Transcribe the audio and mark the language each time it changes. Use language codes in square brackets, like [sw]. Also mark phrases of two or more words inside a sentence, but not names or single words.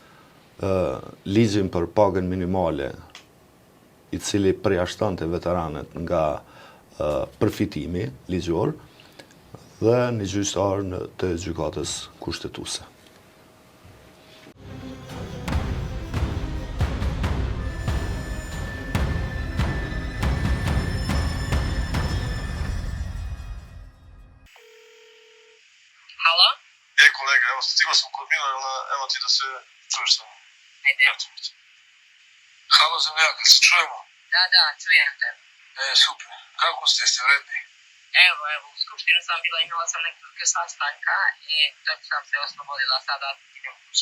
[sq] Ligjin për pagën minimale, i cili përjashtonte veteranet nga përfitimi ligjor, dhe një gjyqtar të gjykatës kushtetuese. [sr] Halo? Kolega, evo stigao sam kod Milana, evo ti da se čuješ sa mnom. Ajde. Halo zemljaka, se čujemo? Da, čujem te. Super. Kako ste vredni? Evo, u skupštini sam bila, imala sam nekoliko sastanka i tek sam se oslobodila, sada idem kući.